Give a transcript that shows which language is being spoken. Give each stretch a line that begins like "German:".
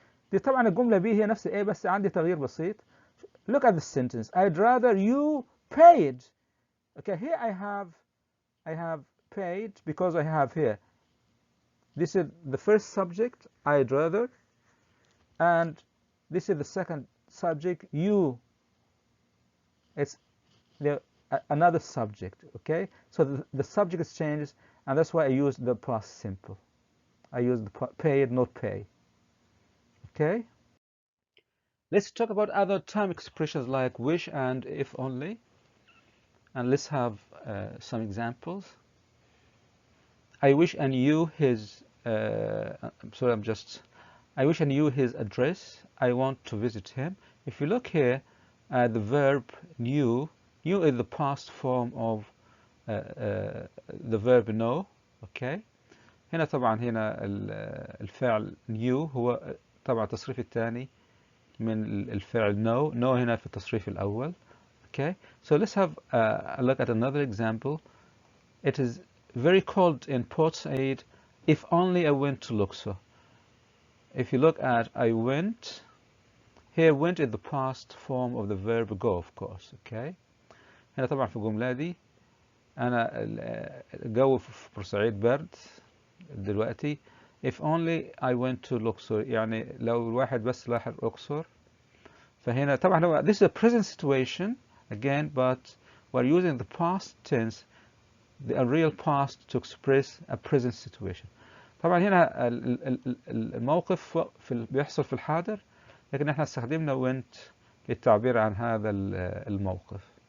Arabic: دي طبعا الجملة B هي نفس A بس عندي تغيير بسيط.
English: Look at the sentence. I'd rather you paid. Okay, here I have paid because I have here. This is the first subject, I'd rather, and this is the second subject, you. It's another subject. Okay, so the subject changes, and that's why I use the past simple. I use the paid, not pay. Okay, let's talk about other time expressions like wish and if only, and let's have some examples. I wish I knew his I wish I knew his address. I want to visit him. If you look here at the verb knew is the past form of the verb know.
Arabic: Okay, هنا طبعا الفعل knew هو طبعا التصريف الثاني من الفعل know هنا في التصريف الأول.
English: Okay, so let's have a look at another example. It is very cold in Port Said. If only I went to Luxor. If you look at I went, here went is the past form of the verb go, of course.
Arabic: Okay, هنا طبعا في الجملة دي أنا الجو في بورسعيد برد دلوقتي.
English: If only I went to Luxor،
Arabic: يعني لو الواحد بس راح الأقصر. فهنا طبعا هو
English: this is a present situation again, but we're using the past tense, the real past, to express a present situation.
Arabic: طبعا هنا الموقف بيحصل في الحاضر، لكن احنا استخدمنا went للتعبير عن هذا الموقف.